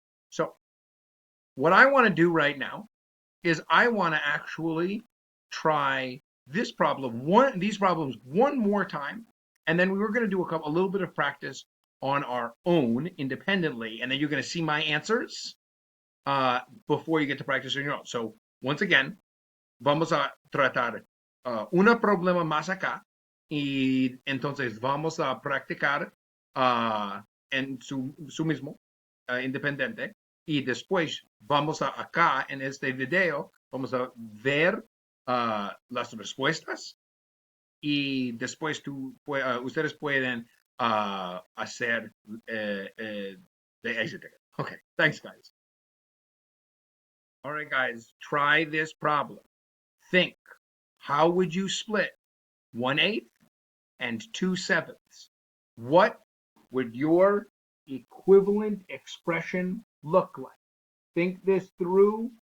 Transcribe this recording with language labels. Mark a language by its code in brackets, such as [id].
[en] So what I want to do right now is I want to actually try these problems one more time, and then we were going to do a little bit of practice on our own independently, and then you're going to see my answers before you get to practice on your own. So once again, [es] vamos a tratar un problema más acá, y entonces vamos a practicar en su mismo independiente, y después vamos a acá en este video, vamos a ver las respuestas, y después ustedes pueden hacer [en] the exit ticket. Okay, thanks, guys. All right, guys, try this problem. Think, how would you split 1/8 and 2/7? What would your equivalent expression look like? Think this through